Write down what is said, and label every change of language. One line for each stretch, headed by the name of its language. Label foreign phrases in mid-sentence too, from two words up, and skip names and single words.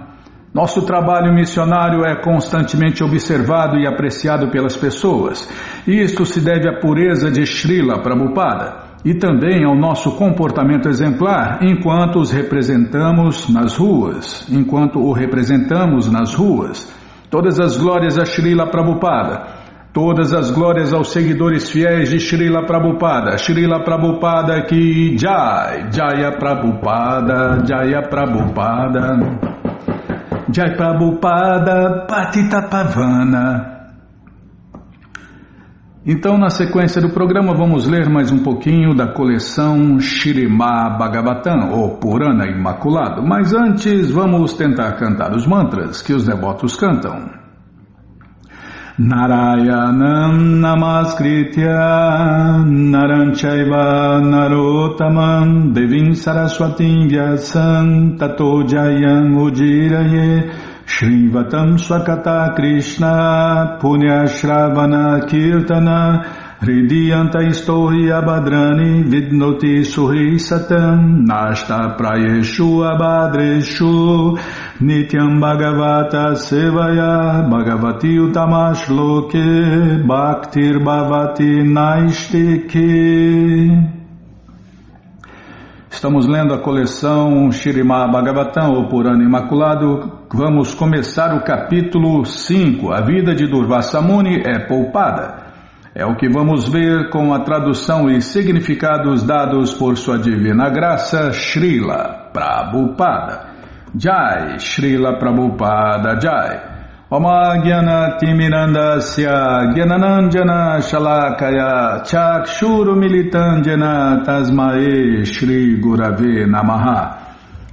Portuguese: Nosso trabalho missionário é constantemente observado e apreciado pelas pessoas, e isto se deve à pureza de Srila Prabhupada, e também ao nosso comportamento exemplar enquanto o representamos nas ruas. Todas as glórias a Srila Prabhupada, todas as glórias aos seguidores fiéis de Srila Prabhupada.
Hindi: Srila Prabhupada ki Jai, Jaya Prabhupada, Jaya Prabhupada.
Sanskrit: Jai Prabhupada Patita Pavana.
Portuguese: Então, na sequência do programa, vamos ler mais um pouquinho da coleção Śrīmad Bhagavatam, ou Purana Imaculado. Mas antes, vamos tentar cantar os mantras que os devotos cantam.
Sanskrit: Narayanam Namaskritya Naranchaiva Narotamam Devim Saraswatim Vyasam Tato Jayam Ujiraye Shrivatam Swakata Krishna Punyashravana Kirtana Hridiyanta Istohi Abhadrani Vidnoti Suhi Satam Nashta Prayeshu Abhadreshu Nityam Bhagavata Sevaya Bhagavati Utamash Loke Bhaktir Bhavati Naistike.
Portuguese: Estamos lendo a coleção Śrīmad Bhagavatam, ou Purana Imaculado. Vamos começar o capítulo 5. A vida de Durvasa Muni é poupada. É o que vamos ver com a tradução e significados dados por sua divina graça, Srila Prabhupada.
Sanskrit: Jai, Srila Prabhupada Jai. Oma Gyana Timirandasya Gyananandjana Shalakaya Chakshuru Militandjana Tasmae Shri Gurave Namaha.